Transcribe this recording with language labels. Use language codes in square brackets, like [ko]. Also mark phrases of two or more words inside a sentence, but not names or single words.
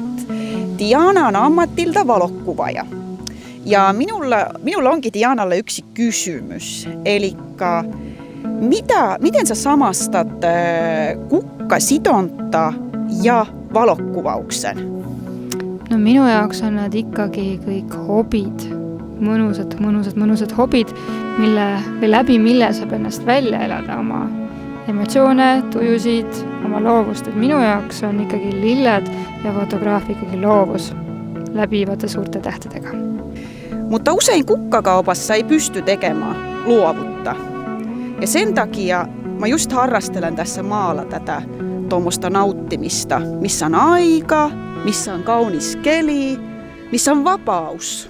[fi] Diana on ammatilta valokuvaaja. Ja minulla onkin Dianalle yksi kysymys. Elikkä miten sä samastat kukkasitonta ja valokuvauksen? [et] No minu jaoks on nad ikkagi kõik hobid, mõnusad hobid, läbi mille saab ennast välja elada oma emotsioone, tujusid, oma loovust. Et minu jaoks on ikkagi lilled ja fotograafia ikkagi loovus läbivate suurte tähtedega. [fi] Mutta usein kukkakaupassa ei pysty tekemään luovutta. Ja sen takia mä just harrastelen tässä maalla tätä tuommoista nauttimista, missä on aika, missä on kaunis keli, missä on vapaus.